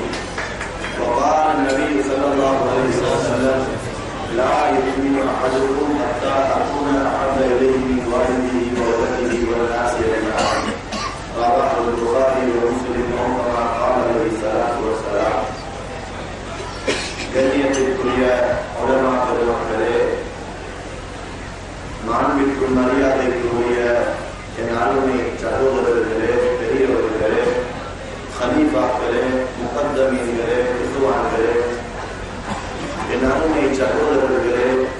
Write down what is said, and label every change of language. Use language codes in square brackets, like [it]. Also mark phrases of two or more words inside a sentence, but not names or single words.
[ar] وقال النبي صلى الله عليه وسلم: لا يؤمن أحدكم حتى أكون أحب إليه من والده وولده والناس أجمعين. رواه البخاري ومسلم كما قال عليه الصلاة والسلام. [ta] கண்ணியத்திற்குரிய உலமா பெருமக்களே, மாண்பிற்கும் மரியாதைக்குரிய என் அருமை சகோதரர்களே, பெரியவர்களே, ஹலீஃபாக்களே, முகத்தமீன்களே, குதுவான்களே, என் அருமை சகோதரர்களே,